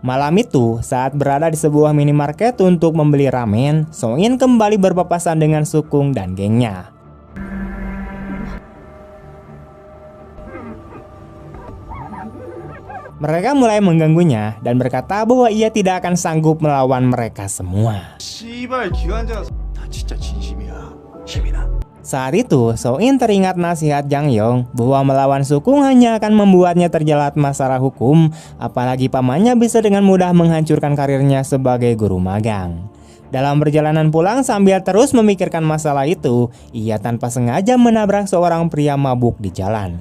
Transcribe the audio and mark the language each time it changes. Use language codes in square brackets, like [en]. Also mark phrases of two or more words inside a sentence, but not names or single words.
[id] Malam itu, saat berada di sebuah minimarket untuk membeli ramen, Song-in kembali berpapasan dengan Sukung dan gengnya. Mereka mulai mengganggunya dan berkata bahwa ia tidak akan sanggup melawan mereka semua. [ko] 씨발 기관장 나 진짜 진심이야 희민아. [id] Saat itu, Song-in teringat nasihat Jang Yong bahwa melawan Sukung hanya akan membuatnya terjerat masalah hukum, apalagi pamannya bisa dengan mudah menghancurkan karirnya sebagai guru magang. Dalam perjalanan pulang sambil terus memikirkan masalah itu, ia tanpa sengaja menabrak seorang pria mabuk di jalan.